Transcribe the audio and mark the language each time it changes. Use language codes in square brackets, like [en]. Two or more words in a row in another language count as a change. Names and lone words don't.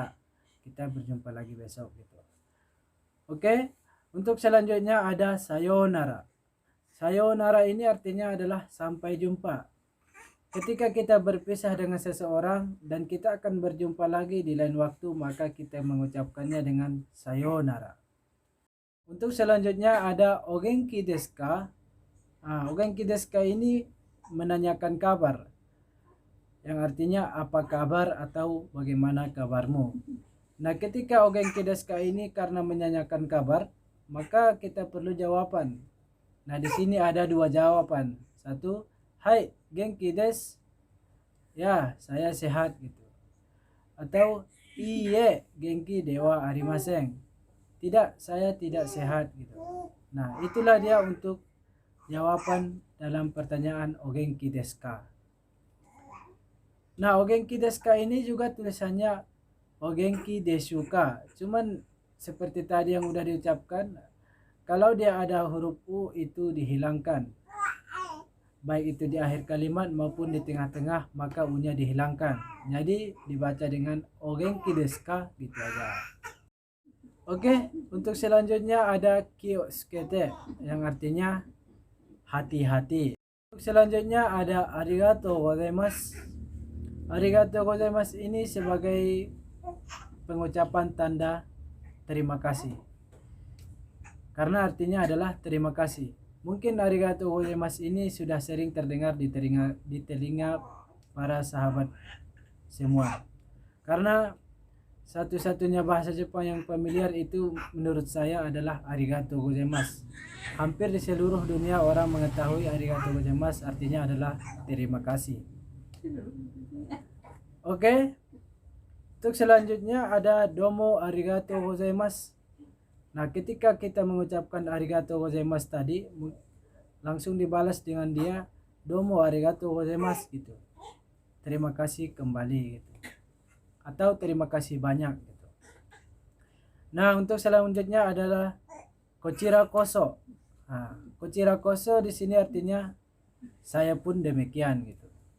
[id] Kita berjumpa lagi besok gitu. Oke, untuk selanjutnya ada sayonara. Sayonara ini artinya adalah sampai jumpa. Ketika kita berpisah dengan seseorang dan kita akan berjumpa lagi di lain waktu, maka kita mengucapkannya dengan sayonara. Untuk selanjutnya ada [ja] お元気ですか? お元気ですか [id] ini menanyakan kabar, yang artinya apa kabar atau bagaimana kabarmu. Nah, ketika [ja] お元気ですか [id] ini karena menanyakan kabar, maka kita perlu jawaban. Nah, di sini ada dua jawaban. [ja] Satu, はい、元気です, [id] ya saya sehat gitu. [ja] Atau いいえ、元気ではありません, [id] tidak, saya tidak sehat gitu. Nah, itulah dia untuk jawaban dalam pertanyaan [ja] お元気ですか. [id] Nah, [ja] お元気ですか [id] ini juga tulisannya [ja] お元気ですか. [id] Cuman seperti tadi yang udah diucapkan, kalau dia ada huruf u itu dihilangkan. Baik itu di akhir kalimat maupun di tengah-tengah, maka u-nya dihilangkan. Jadi dibaca dengan [ja] お元気ですか [id] gitu aja. Oke, untuk selanjutnya ada kyotsukete, yang artinya hati-hati. Untuk selanjutnya ada [ja] ありがとうございます. ありがとうございます [id] ini sebagai pengucapan tanda terima kasih, karena artinya adalah terima kasih. Mungkin [ja] ありがとうございます [id] ini sudah sering terdengar di telinga para sahabat semua, karena satu-satunya bahasa Jepang yang familiar itu menurut saya adalah [ja] ありがとうございます. [id] Hampir di seluruh dunia orang mengetahui [ja] ありがとうございます [id] artinya adalah terima kasih. Oke. Untuk selanjutnya ada [ja] どうもありがとうございます. [id] Nah, ketika kita mengucapkan [ja] ありがとうございます [id] tadi, langsung dibalas dengan dia [ja] どうもありがとうございます [id] gitu. Terima kasih kembali gitu. Atau terima kasih banyak gitu. Nah, untuk selanjutnya adalah [ja] こちらこそ. [id] Nah, [ja] こちらこそ [id] di sini artinya saya pun demikian gitu.